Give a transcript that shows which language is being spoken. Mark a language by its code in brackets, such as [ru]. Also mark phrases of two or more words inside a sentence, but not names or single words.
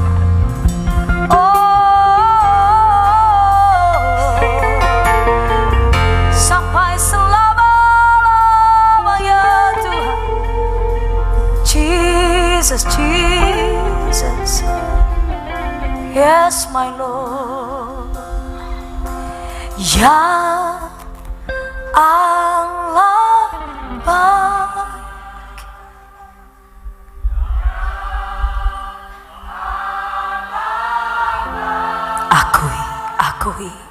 [id] Sampai selama-lamanya Tuhan. Jesus, Jesus. [en] Yes my Lord. [id] Ya Allah baik. Akui.